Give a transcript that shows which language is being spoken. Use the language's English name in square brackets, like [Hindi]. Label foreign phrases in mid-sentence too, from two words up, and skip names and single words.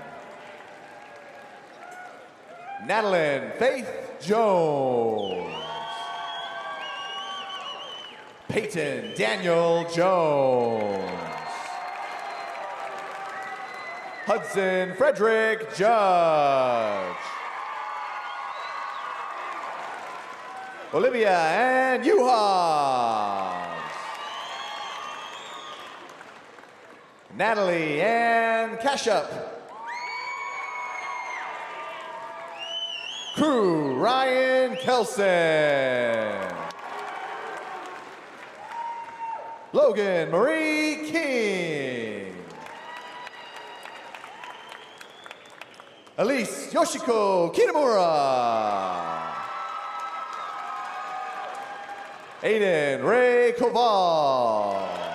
[English] Madeline Faith Jones. Peyton Daniel Jones. Hudson Frederick Judge. Olivia Ann Uhas. Natalie Ann Cashup. Crew Ryan Kelson. Logan Marie King. Elise Yoshiko Kitamura. Aiden Ray Koval.